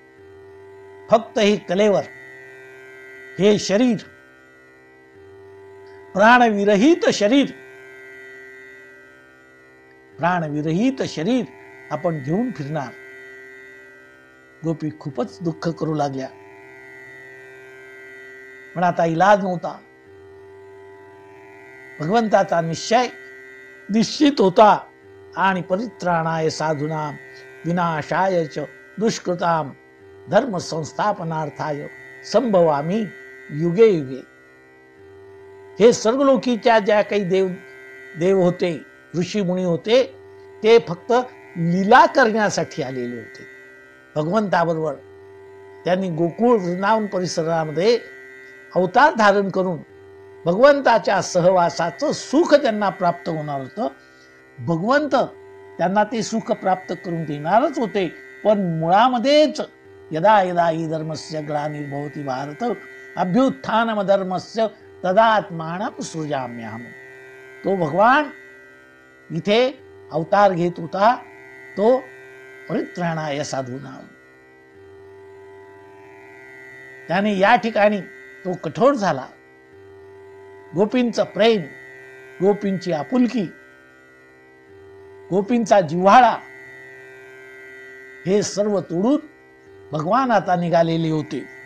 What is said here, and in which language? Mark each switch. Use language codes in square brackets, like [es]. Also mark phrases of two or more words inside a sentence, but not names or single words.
[mr] फक्त ही कलेवर, हे शरीर, प्राणविरहित शरीर, प्राणविरहित शरीर आपण घेऊन फिरणार. गोपी खूपच दुःख करू लागल्या, पण आता इलाज नव्हता. भगवंताचा निश्चित होता. [sa] आणि परित्राणाय साधूनां विनाशाय च दुष्कृतां धर्म संस्थापनार्थाय संभवामी युगे युगे. [mr] हे सर्वलोकीच्या ज्या काही देव होते, ऋषी मुनी होते, ते फक्त लीला करण्यासाठी आलेले होते. भगवंताबरोबर त्यांनी गोकुळ वृंदावन परिसरामध्ये अवतार धारण करून भगवंताच्या सहवासाचं सुख त्यांना प्राप्त होणार होतं. भगवंत त्यांना ते सुख प्राप्त करून देणारच होते. पण मुळामध्येच [sa] यदा यदा हि धर्मस्य ग्लानिर्भवति भारत अभ्युत्थानम धर्मस्य तदात्मानं सृजाम्यहम्. [mr] तो भगवान इथे अवतार घेत होता, तो [sa] परित्राणाय साधूनां. [mr] त्याने या ठिकाणी तो कठोर झाला. गोपींचं प्रेम, गोपींची आपुलकी, गोपींचा जिव्हाळा हे सर्व तोडून भगवान आता निघालेले होते.